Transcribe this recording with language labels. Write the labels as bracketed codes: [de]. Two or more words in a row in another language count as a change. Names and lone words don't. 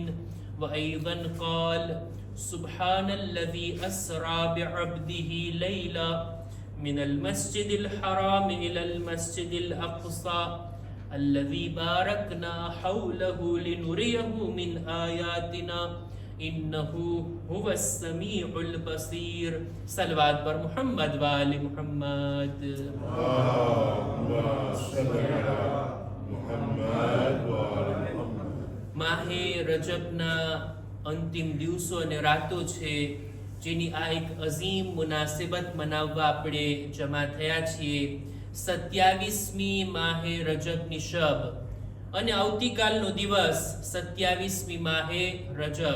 [ar] وأيضا قال سبحان الذي أسرى بعبده ليلا من المسجد الحرام إلى المسجد الأقصى الذي باركنا حوله لنريه من آياتنا إنه هو السميع البصير. [ur] صلوات پر [ar] محمد وآل محمد. اللهم صل على محمد وآل محمد. [gu] માહે રજબના અંતિમ દિવસો અને રાતો છે, જેની આ એક અઝીમ મુનાસિબત મનાવવા આપણે જમા થયા છીએ. 27મી માહે રજબની શબ અને આવતીકાલનો દિવસ 27મી માહે રજબ.